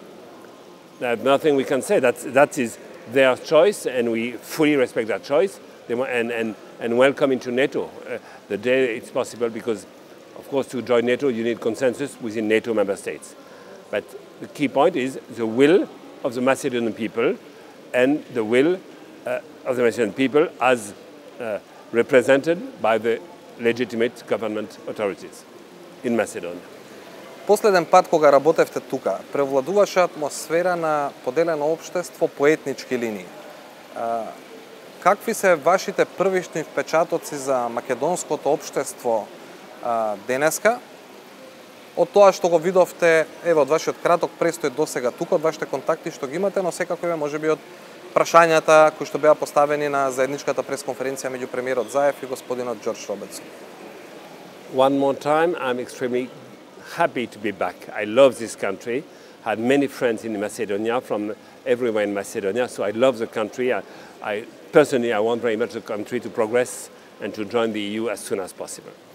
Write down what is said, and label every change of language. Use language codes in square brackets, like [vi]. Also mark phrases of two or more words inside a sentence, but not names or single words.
[en] There's nothing we can say. That is their choice, and we fully respect that choice and welcome into NATO the day it's possible, because, of course, to join NATO, you need consensus within NATO member states. But the key point is the will of the Macedonian people and the will of the Macedonian people as represented by the legitimate government authorities in Macedonia. [mk] Последен пат кога работевте тука, превладуваше атмосфера на поделено општество по етнички линии. Какви се вашите првични впечатоци за македонското општество денеска, од тоа што го видовте, еве, од вашиот краток престој досега тука, од вашите контакти што ги имате, но секако можеби од прашањата кои што беа поставени на заедничката пресконференција меѓу премиерот Заев и господинот Джордж Робертсон? [en] One more time, I'm extremely happy to be back. I love this country. I had many friends in Macedonia, from everywhere in Macedonia, so I love the country. Personally, I want very much the country to progress and to join the EU as soon as possible.